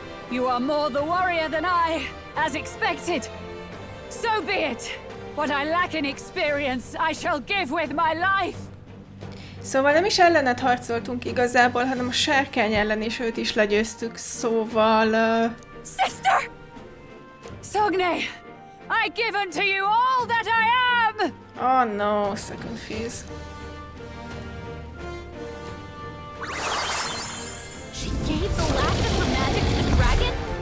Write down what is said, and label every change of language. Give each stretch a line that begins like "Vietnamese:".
English: You are more the warrior than I, as expected. So be it. What I lack in experience, I shall give with my life.
Hungarian: Szóval nem is ellened harcoltunk igazából, hanem a sárkány ellen is őt is legyőztük, szóval...
English: Sister! Sogne, I give unto you all that I am! Oh no, second phase. She gave the last of her magic to the dragon?